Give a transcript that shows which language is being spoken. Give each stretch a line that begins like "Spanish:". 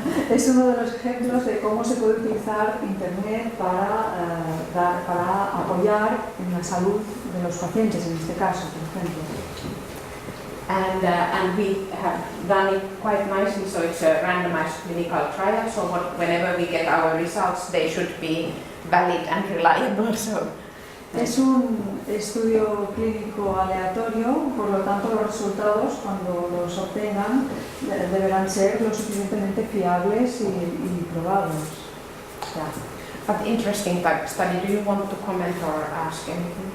Spanish: Es uno de los ejemplos de cómo se puede utilizar internet para apoyar en la salud de los pacientes, en este caso, por ejemplo.
English: And we have done it quite nicely, so it's a randomized clinical trial, so whenever we get our results, they should be valid and reliable. So.
Spanish: Es un estudio clínico aleatorio, por lo tanto los resultados, cuando los obtengan, deberán ser lo suficientemente fiables y probables. Yeah.
English: But interesting type study. Do you want to comment or ask anything?